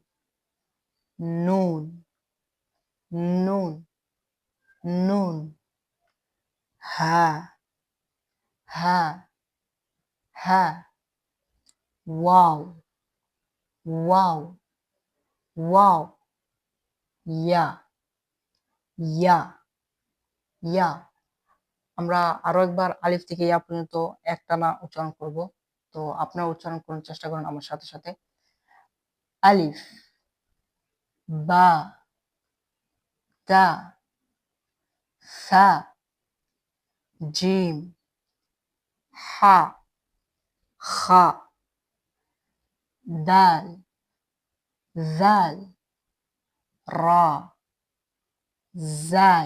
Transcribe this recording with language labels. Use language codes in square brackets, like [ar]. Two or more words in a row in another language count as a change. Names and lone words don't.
[ar] نون، نون، نون، ها، ها، ها، واو، واو، واو، ياء، ياء، ياء. [bn] আমরা আরো একবার আলিফ থেকে ইয়া পর্যন্ত একটানা উচ্চারণ করব। তো আপনারা উচ্চারণ করার চেষ্টা করুন আমার সাথে সাথে। [ar] ألف، باء، تاء، ثاء، جيم، حاء، خاء، دال، ذال، راء، زاي.